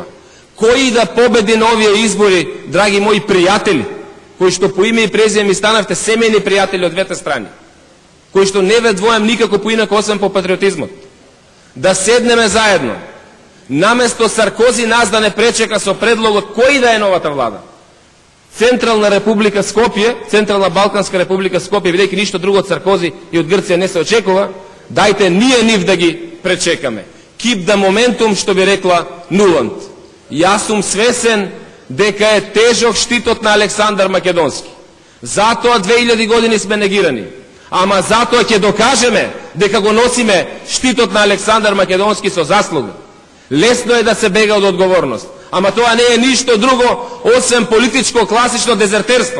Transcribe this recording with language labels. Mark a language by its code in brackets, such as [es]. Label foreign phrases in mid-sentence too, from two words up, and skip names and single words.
[mk] Кој да победи на овие избори, драги мои пријатели, кои што по име и презиме ми станавте семејни пријатели од двете страни, кои што не ве двојам никако поинако освен по патриотизмот, да седнеме заедно, наместо Саркози нас да не пречека со предлогот кој да е новата влада. Централна република Скопје, Централна Балканска република Скопје, бидејќи ништо друго од Саркози и од Грција не се очекува, дајте ние нив да ги пречекаме. [en] Keep the momentum, [mk] што би рекла Нуланд. Јас сум свесен дека е тежок штитот на Александар Македонски. Затоа 2000 години сме негирани. Ама затоа ќе докажеме дека го носиме штитот на Александар Македонски со заслуга. Лесно е да се бега од одговорност. Ама тоа не е ништо друго освен политичко класично дезертерство.